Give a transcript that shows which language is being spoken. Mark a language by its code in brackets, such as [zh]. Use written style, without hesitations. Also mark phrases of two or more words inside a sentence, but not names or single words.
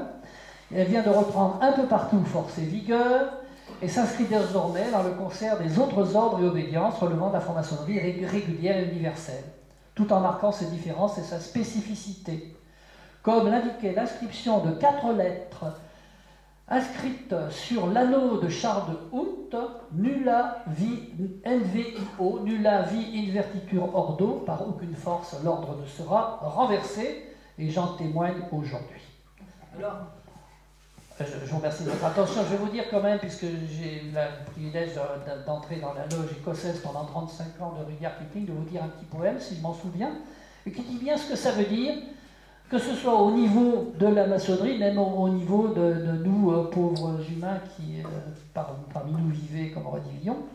[fr] Et elle vient de reprendre un peu partout force et vigueur, et s'inscrit désormais dans le concert des autres ordres et obédiences relevant de la franc-maçonnerie régulière et universelle, tout en marquant ses différences et sa spécificité. Comme l'indiquait l'inscription de 4 lettres inscrite sur l'anneau de Charles de Houdt, [la] nulla vi NVIO, nulla vi invertitur ordo, [fr] par aucune force l'ordre ne sera renversé, et j'en témoigne aujourd'hui. Alors, je vous remercie de votre attention. Je vais vous dire quand même, puisque j'ai eu le privilège d'entrer dans la loge écossaise pendant 35 ans de Rudyard Kipling, de vous dire un petit poème, si je m'en souviens, et qui dit bien ce que ça veut dire, que ce soit au niveau de la maçonnerie, même au niveau de nous, pauvres humains qui, parmi nous, vivaient comme Redivillon.